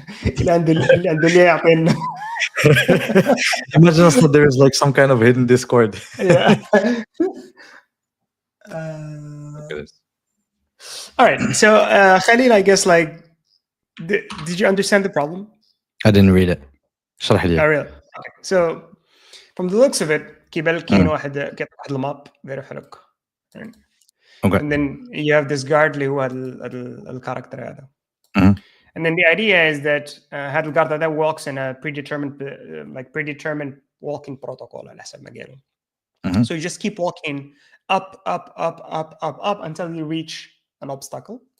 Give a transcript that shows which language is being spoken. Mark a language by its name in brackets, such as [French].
[Arabic] اللي عنده اللي يعطينا. [English] Imagine that there is like some kind of hidden Discord. Yeah. Look at this. All right. So, Khalil, I guess like, did you understand the problem? I didn't read it. [Arabic] اشرح لي. [English] Oh, really? Okay. So, from the looks of it, [Arabic] كيبان لك كاين واحد كيعطي واحد الماب داير حرك. [English] Okay. And then you have this guard [Arabic] اللي هو الكاركتر هذا. [English] Mhm. And then the idea is that [Arabic] هذا الجارد هذا [English] walks in a predetermined walking protocol [Arabic] على حسب ما قالوا. [English] Mhm. So you just keep walking up until you reach an obstacle.